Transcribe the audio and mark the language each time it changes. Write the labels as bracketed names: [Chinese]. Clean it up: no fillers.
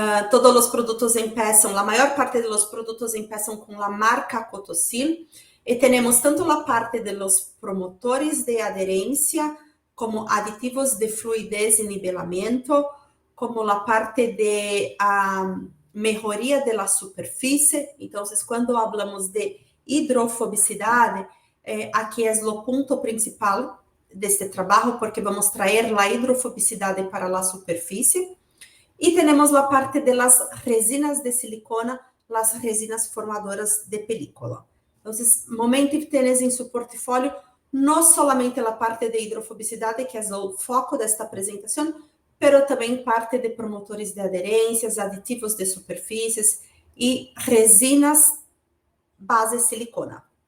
[Portuguese] Todos os produtos [Spanish] empiezan, [Portuguese] a maior parte dos produtos empiezan com a marca Cotosil, e temos tanto a parte [Spanish] de los promotores [Portuguese] de aderência, como aditivos de fluidez e nivelamento, como a parte de melhoria [Spanish] de la superfície. [Portuguese] Então, quando falamos de hidrofobicidade, aqui é o ponto principal deste trabalho, porque vamos trazer a hidrofobicidade para a superfície. E temos a parte de [Spanish] las resinas de silicona, las resinas formadoras de película. [Portuguese] Então, Momentive tem em seu portfólio não somente a parte de hidrofobicidade, que é o foco desta apresentação, mas também parte de promotores de aderências, aditivos de superfícies e resinas base silicona.